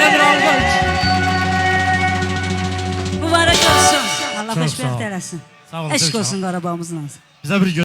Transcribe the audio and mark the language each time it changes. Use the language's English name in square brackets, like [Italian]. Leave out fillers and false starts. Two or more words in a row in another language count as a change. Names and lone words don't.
[Azerbaijani] ol. Mübarək olsun. Allah Çox sağ ol. xoşbəxt eləsin. Sağ ol, Eşq çok sağ ol. olsun Qarabağımızın. [Turkish] Bize bir